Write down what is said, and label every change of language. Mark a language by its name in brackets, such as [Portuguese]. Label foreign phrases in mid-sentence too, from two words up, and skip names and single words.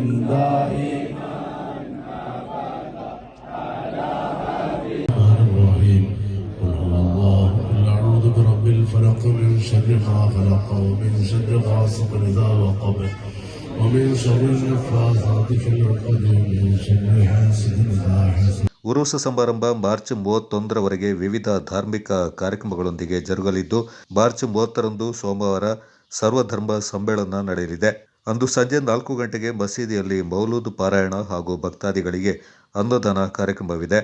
[Arabic] دائما ابدا على حبيبنا الرحيم قل هو الله قل اعوذ برب الفلق من شر ما خلق ومن شر غاسق اذا وقب ومن شر النفاثات في العقد ومن شر حاسد إذا حسد. [Kannada] ಉರುಸು ಸಮಾರಂಭ ಮಾರ್ಚ್ 31ರವರೆಗೆ ವಿವಿಧ ಧಾರ್ಮಿಕ ಕಾರ್ಯಕ್ರಮಗಳೊಂದಿಗೆ ಜರುಗಲಿದ್ದು, ಮಾರ್ಚ್ 30ರಂದು ಸೋಮವಾರ ಸರ್ವಧರ್ಮ ಸಮ್ಮೇಳನ ನಡೆಯಲಿದೆ. ಅಂದು ಸಂಜೆ 4 ಗಂಟೆಗೆ ಮಸೀದಿಯಲ್ಲಿ ಮೌಲೂದ್ ಪಾರಾಯಣ ಹಾಗೂ ಭಕ್ತಾದಿಗಳಿಗೆ ಅನ್ನದಾನ ಕಾರ್ಯಕ್ರಮವಿದೆ.